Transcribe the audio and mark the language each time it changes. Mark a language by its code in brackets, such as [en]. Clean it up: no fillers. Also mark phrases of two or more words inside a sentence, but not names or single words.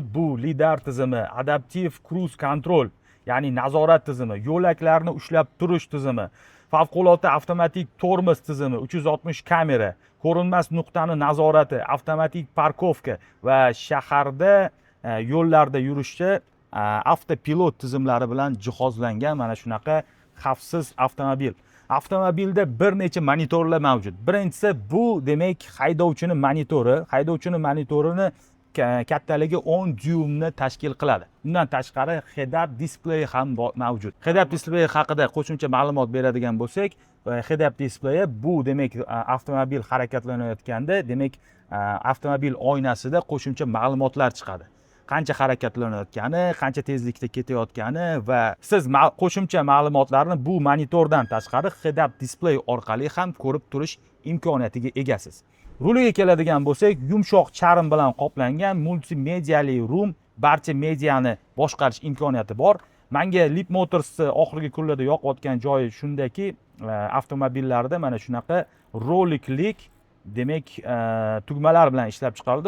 [uz] Bu lidar tizimi, adaptiv [en] cruise control, [uz] ya'ni nazorat tizimi, yo'laklarni ushlab turish tizimi, favqulodda avtomatik tormoz tizimi, 360 kamera, ko'rinmas nuqtani nazorati, avtomatik parkovka va shaharda yo'llarda yurishda avtopilot tizimlari bilan jihozlangan mana shunaqa xavfsiz avtomobil. Avtomobilda bir necha monitorlar mavjud. Birinchisi bu demak haydovchini monitori. Haydovchini monitorini kattaligi 10 dyumni tashkil qiladi. Undan tashqari [en] head-up display [uz] ham mavjud. [en] Head-up display [uz] haqida qo'shimcha ma'lumot beradigan bo'lsak, [en] head-up display [uz] bu demak avtomobil harakatlanayotganda demak avtomobil oynasida qo'shimcha ma'lumotlar chiqadi. Qancha harakatlanayotgani, qancha tezlikda ketayotgani va siz qo'shimcha ma'lumotlarni bu monitordan tashqari [en] head-up display [uz] orqali ham ko'rib turish imkoniyatiga egasiz. Ruliga keladigan bo'lsak, yumshoq charm bilan qoplangan multimediali rum, barcha mediani boshqarish imkoniyati bor. Menga Leap Motors oxirgi kunlarda yoqayotgan joyi shundaki, avtomobillarda mana shunaqa roliklik demak tugmalar bilan ishlab chiqarildi.